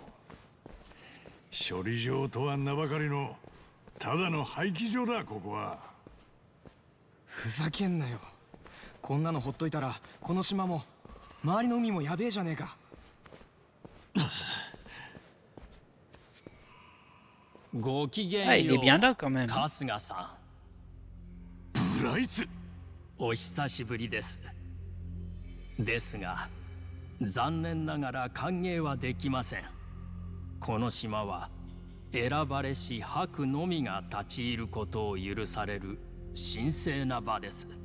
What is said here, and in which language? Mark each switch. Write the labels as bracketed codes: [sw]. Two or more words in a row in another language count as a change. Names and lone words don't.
[ja] 処理場とは名ばかりのただの廃棄場だ、ここは。ふざけんなよ。こんなのほっといたらこの島も周りの海もやべえじゃねえか。ごきげ [fr] Ah, [ja] ん [fr] il est [ja] よ [fr] bien [ja] う [fr] là quand même. [ja] 春日さブライス。ん、お久しぶりです。ですが残念ながら歓迎はできません。この島は選ばれし白のみが立ち入ることを許される神聖な場です。